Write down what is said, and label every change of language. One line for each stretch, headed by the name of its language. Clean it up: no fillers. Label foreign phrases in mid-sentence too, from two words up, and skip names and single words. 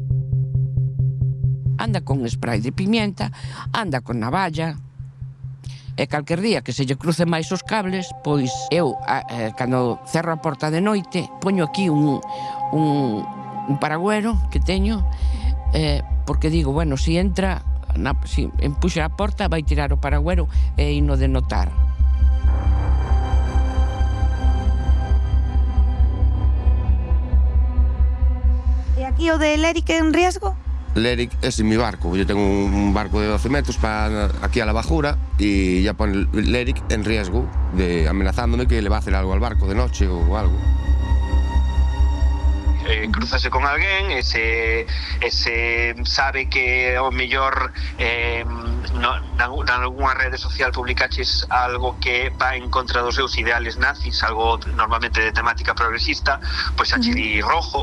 Galician: Anda con spray de pimienta, anda con navalla, e calquer día que se lle cruce máis os cables, pois eu, cando cerro a porta de noite, poño aquí un paragüero que teño, porque digo, bueno, se entra, se empuxa a porta, vai tirar o paragüero e ino de notar. E aquí o de Léric
Spanish: en riesgo? Léric es en mi barco, yo tengo un barco de 12 metros para aquí a la bajura y ya pone Léric en riesgo, amenazándome que le va a hacer algo al barco de noche o algo.
Galician: Cruzase con alguén e se sabe que ao mellor nalgúna rede social publicaches algo que va en contra dos seus ideales nazis, algo normalmente de temática progresista, pois xa che di Rojo.